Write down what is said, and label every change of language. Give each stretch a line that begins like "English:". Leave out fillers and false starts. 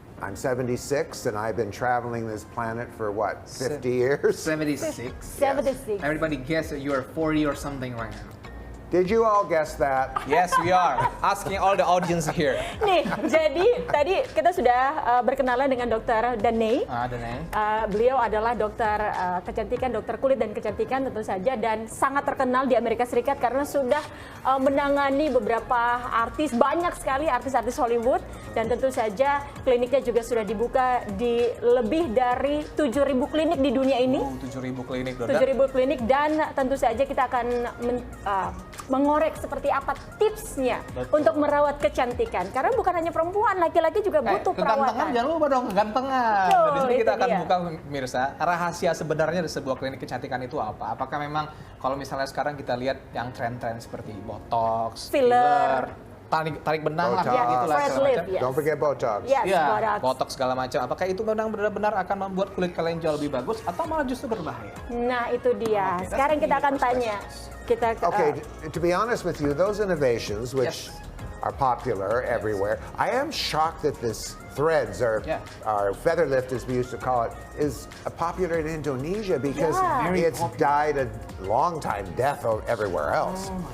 English: I'm 76, and I've been traveling this planet for what, 50 years? 76. 76. Everybody guess that you are 40 or something right now. Did you all guess that? Yes, we are. Asking all the audience here.
Indonesian: Nih, jadi tadi kita sudah berkenalan dengan Dr. Danné. Danné. Beliau adalah dokter kecantikan, dokter kulit dan kecantikan tentu saja, dan sangat terkenal di Amerika Serikat karena sudah menangani beberapa artis, banyak sekali artis-artis Hollywood, dan tentu saja kliniknya juga sudah dibuka di lebih dari 7.000 klinik di dunia ini. 7.000 klinik, 7.000 klinik, dan tentu saja kita akan mengorek seperti apa tipsnya untuk merawat kecantikan. Karena bukan hanya perempuan, laki-laki juga butuh perawatan. Kegantengan, jangan lupa dong, kegantengan. Di sini kita akan buka, pemirsa, rahasia sebenarnya dari sebuah klinik kecantikan itu apa? Apakah memang kalau misalnya sekarang kita lihat yang tren-tren seperti botox, filler, tarik benang lah, gitu lah segala macam.
English: Don't forget Botox. Yes,
Indonesian: botox segala macam. Apakah itu memang benar-benar akan membuat kulit kalian jauh lebih bagus atau malah justru berbahaya? Nah, itu dia. Sekarang kita akan tanya.
English: Okay, to be honest with you, those innovations which are popular everywhere, I am shocked that this threads or feather lift, as we used to call it, is popular in Indonesia because it's died a long time death everywhere else.